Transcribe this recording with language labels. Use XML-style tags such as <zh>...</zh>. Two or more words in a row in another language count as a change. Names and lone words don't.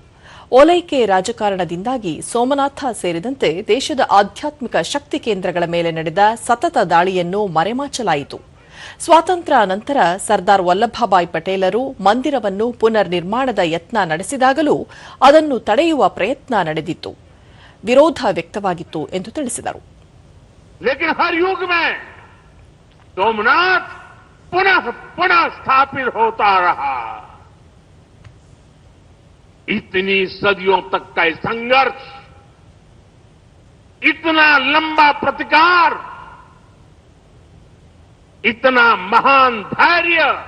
<kn>ಓಲೈಕೆ ರಾಜಕಾರಣದಿಂದಾಗಿ ಸೋಮನಾಥ ಸೇರಿದಂತೆ ದೇಶದ ಆಧ್ಯಾತ್ಮಿಕ ಶಕ್ತಿ ಕೇಂದ್ರಗಳ ಮೇಲೆ ನಡೆದ ಸತತ ದಾಳಿಯನ್ನು ಮರೆಮಾಚಲಾಯಿತು. ಸ್ವಾತಂತ್ರ್ಯ ನಂತರ ಸರ್ದಾರ್ ವಲ್ಲಭಭಾಯ್ ಪಟೇಲರು ಮಂದಿರವನ್ನು ಪುನರ್ ನಿರ್ಮಾಣದ ಯತ್ನ ನಡೆಸಿದಾಗಲೂ ಅದನ್ನು ತಡೆಯುವ ಪ್ರಯತ್ನ ನಡೆದಿತ್ತು, ವಿರೋಧ ವ್ಯಕ್ತವಾಗಿತ್ತು ಎಂದು ತಿಳಿಸಿದರು.</kn> <hi>लेकिन हर युग में सोमनाथ पुनः पुनः स्थापित होता रहा. इतनी सदियों तक का संघर्ष, इतना लंबा प्रतिकार, इतना महान धैर्य,</hi>